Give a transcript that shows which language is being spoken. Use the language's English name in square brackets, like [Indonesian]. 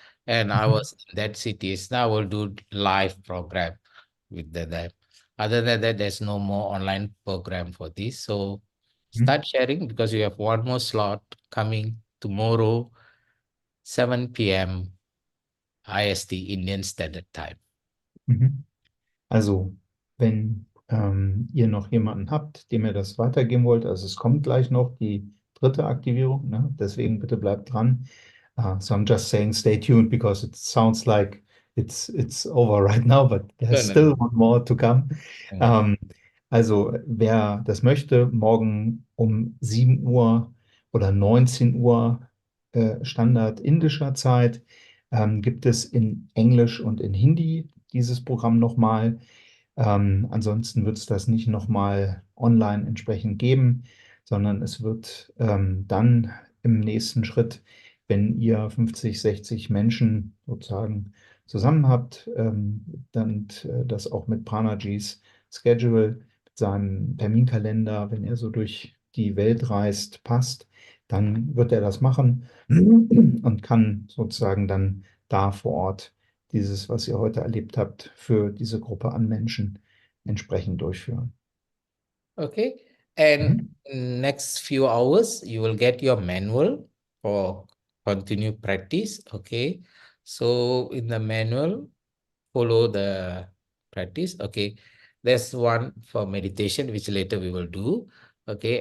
[English] And I was in that cities. Now I will do live program with them. Other than that, there's no more online program for this. So start sharing because you have one more slot coming tomorrow, 7 p.m. IST, Indian Standard Time. Mhm. [German] Also, wenn ihr noch jemanden habt, dem ihr das weitergeben wollt, also es kommt gleich noch die dritte Aktivierung, ne? Deswegen bitte bleibt dran. [English] So I'm just saying stay tuned because it sounds like it's over right now, but there's still one more to come. [German] Also, wer das möchte, morgen um 7 Uhr oder 19 Uhr Standard indischer Zeit gibt es in Englisch und in Hindi dieses Programm nochmal. Ansonsten wird es das nicht nochmal online entsprechend geben, sondern es wird dann im nächsten Schritt, wenn ihr 50, 60 Menschen sozusagen zusammen habt, dann das auch mit Pranajis Schedule, mit seinem Terminkalender, wenn er so durch die Welt reist, passt, dann wird er das machen und kann sozusagen dann da vor Ort dieses, was ihr heute erlebt habt, für diese Gruppe an Menschen entsprechend durchführen. [English] Okay. And next few hours, you will get your manual for continued practice. Okay. So in the manual, follow the practice. Okay. There's one for meditation, which later we will do. Okay.